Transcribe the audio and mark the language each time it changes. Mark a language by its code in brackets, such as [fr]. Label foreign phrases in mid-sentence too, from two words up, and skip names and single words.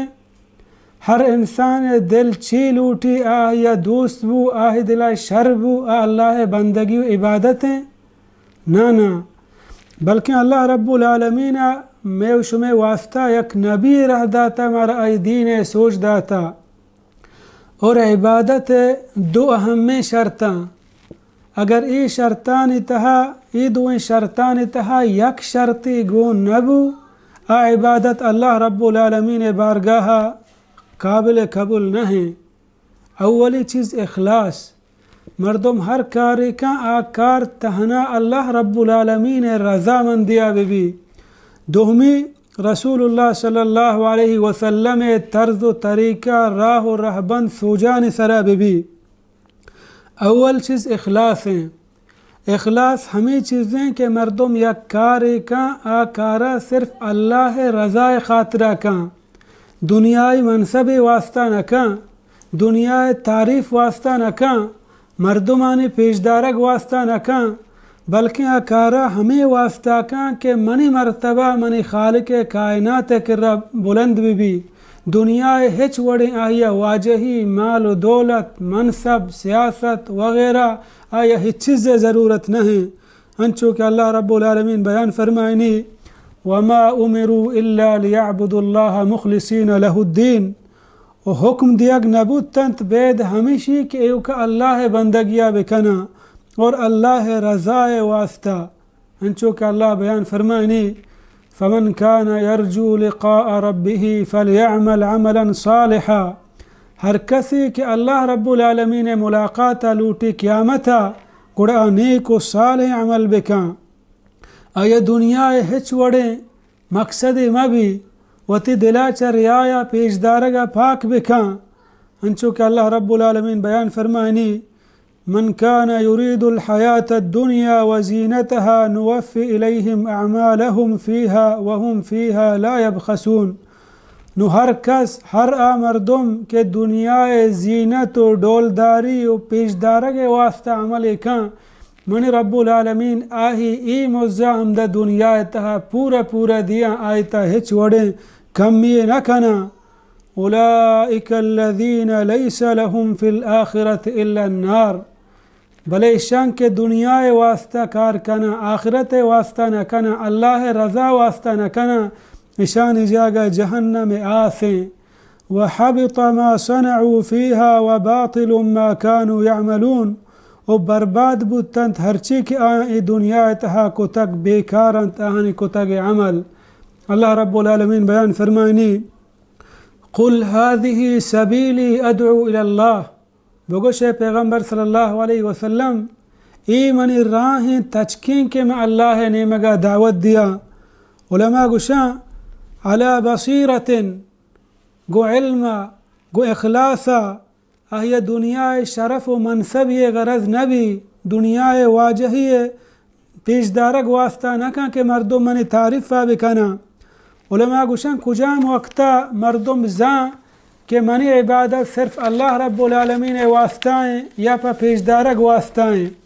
[bal] ہر انسان دل چی لوٹی آیا دوست بو آہ دل شر بو اللہ بندگی و عبادتیں نا بلکہ اللہ رب العالمین میں شمیں واسطہ یک نبی رہ داتا مارا ای دین سوچ داتا. اور عبادت دو اہم شرطاں اگر ای شرطان تہا ای دوئیں شرطان تہا یک شرطی گون نبو عبادت اللہ رب العالمین بارگاہ قابل قبول نہیں. اولی چیز اخلاص. مردم ہر کاری کا آکار تہنا اللہ رب العالمین رضا مندیا بی. دومی رسول اللہ [ar] صلی اللہ علیہ وسلم [bal] طرز و طریقہ راہ و رہبند سوجان سرا بی. اول چیز اخلاص ہیں. اخلاص ہمیں چیزیں کہ مردم یک کاری کا آکارا صرف اللہ رضا خاطرہ کا دنیای منصب واسطہ نہ دنیای تعریف واسطہ نہ مردمانی پیشدارک واسطہ نہ بلکہ آکارا ہمیں واسطہ کا کہ منی مرتبہ منی خالق کائنات کر بلند بھی دنیا ہچ وڑی آیا واجہی مال و دولت منصب سیاست وغیرہ آیا ہچ چیز ضرورت نہیں. انچو کہ اللہ رب العالمین بیان فرمائنی [ar] وما امروا الا ليعبدوا الله مخلصین له الدین. [bal] و حکم دیگ نبود تنت بید ہمیشی کہ ایو کہ اللہ بندگیہ بکنا اور اللہ رضا واسطہ. انچو کہ اللہ بیان فرمائنی [ar] فمن كان يرجو لقاء ربه فليعمل عملا صالحا. [bal] ہر کسی کہ اللہ رب العالمین ملاقاتا لوٹی قیامتا گڑا نیک و صالح عمل بکان آیا دنیا ہچ وڑے مقصد مبی وتی دلا چا ریایا پیشدارگا پاک بکان انچو کہ اللہ رب العالمین بیان فرمائنی [ar] من كان يريد الحياة الدنيا وزينتها نوفي إليهم أعمالهم فيها وهم فيها لا يبخسون [bal] نو ہر کس ہر مردم کے دنیا زینت و ڈولداری و پیشدارگ واسطہ عمل کان من رب العالمین آہی ای مزا ہمدہ دنیا تہا پورا دیا آیتا ہچ وڑیں کمی نہ کنا [ar] اولئک الذین لیس لهم فی الآخرة الا النار [bal] بلے شان کے دنیا واسطہ کار کنا آخرت واسطہ نہ کنا اللہ رضا واسطہ نہ کنا نشان جاگا جہنم آسیں [ar] وحبط ما صنعوا فيها وباطل ما كانوا يعملون [bal] و برباد بودتند ہرچی کہ آئیں دنیا تہا کتک بیکارند آہنی کتک عمل اللہ رب العالمین بیان فرمائنی [ar] قل هذه سبیلی ادعو الى اللہ [bal] بگوش پیغمبر [ar] صلی اللہ علیہ وسلم [bal] ای منی راہیں تچکین کے میں اللہ نے مگا دعوت دیا علماء گوشاں [ar] على بصیرت [bal] گو علم گو اخلاصا اہی دنیا شرف و منصب یہ غرض نبی دنیا واجہی پیشدارگ واسطہ نکا کہ مردم منی تعریف بکنا علماء گوشن کجام وقتا مردم زان کہ منی عبادت صرف اللہ رب العالمین واسطائیں یا پا پیشدارگ واسطائیں